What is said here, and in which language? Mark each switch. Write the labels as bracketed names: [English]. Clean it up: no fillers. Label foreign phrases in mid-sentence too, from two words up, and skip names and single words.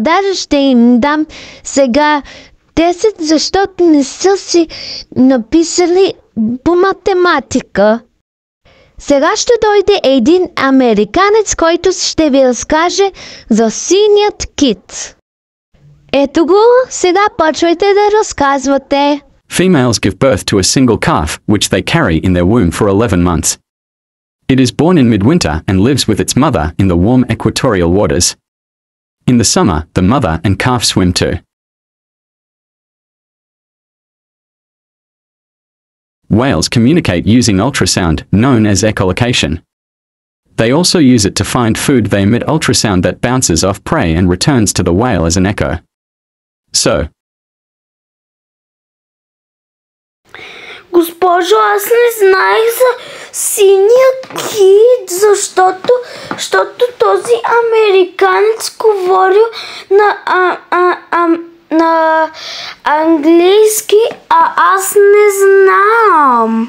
[Bulgarian] Даже ще им дам сега 10, защото не са си написали по математика. Сега ще дойде един американец, който ще ви разкаже за синият кит. Ето го, сега почвайте да разказвате. [English] Females give birth to a single calf, which they carry in their womb for 11 months. It is born in midwinter and lives with its mother in the warm equatorial waters. In the summer, the mother and calf swim too. Whales communicate using ultrasound, known as echolocation. They also use it to find food. They emit ultrasound that bounces off prey and returns to the whale as an echo. So. [Bulgarian] Госпожо, аз не знаех за синия кит, защото този американец говорил на английски, а аз не знам.